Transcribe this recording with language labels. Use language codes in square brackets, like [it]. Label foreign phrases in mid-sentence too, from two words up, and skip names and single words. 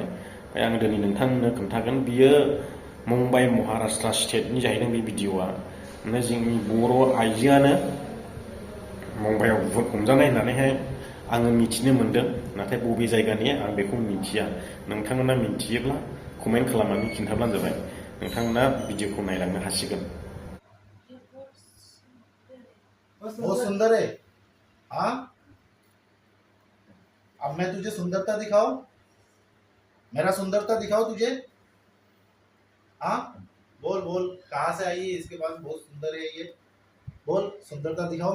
[brx] ओमफ्राय आं दिनै नोंथांमोननो खोन्थागोन। बियो मुम्बाइ महाराष्ट्र स्टेटनि जाहैदों बे भिडिअआ। ओमफ्राय जोंनि बर' आइजोआनो मुम्बाइआव बुहुत हमजानाय होननानैहाय आङो मिथिनो मोनदों। नाथाय बबे जायगानि आं बेखौ मिथिया। नोंथांमोना मिथियोब्ला कमेन्ट खालामनानै खिन्थाब्लानो जाबाय। नोंथांमोना भिडिअखौ नायलांनो हासिगोन। [hi] बहुत सुंदर है। हाँ, अब मैं तुझे सुंदरता दिखाऊं? मेरा सुंदरता दिखाओ तुझे। हाँ, बोल बोल, कहाँ से आई है, इसके पास बहुत सुंदर है ये, बोल सुंदरता दिखाओ।